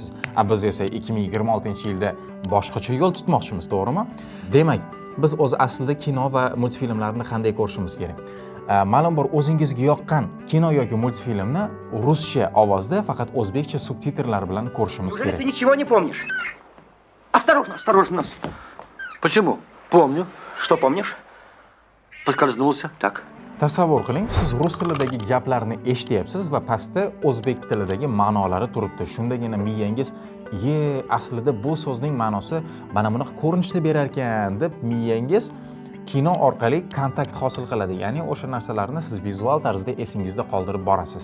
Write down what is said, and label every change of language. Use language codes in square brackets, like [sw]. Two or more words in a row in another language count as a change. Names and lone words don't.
[uz] Biz esa 2026-yilda boshqacha yo'l tutmoqchimiz, to'g'rimi? Demak, biz o'z aslida kino va multfilmlarni qanday ko'rishimiz kerak? Ma'lum bir o'zingizga yoqqan kino yoki multfilmni ruscha ovozda faqat o'zbekcha subtitrlar bilan ko'rishimiz kerak. [ru] Ты ничего не помнишь? Осторожно, осторожно. Почему? Помню. Что помнишь? Поскользнулся. Так. [uz] Tasavvur qiling, siz rus tilidagi gaplarni eshityapsiz va pastda o'zbek tilidagi ma'nolari turibdi. Shundagina miyangiz, aslida bu so'zning ma'nosi mana bunaqa ko'rinishda berar ekan deb miyangiz kino orqali kontakt hosil qiladi. Ya'ni o'sha narsalarni siz vizual tarzda esingizda qoldirib borasiz.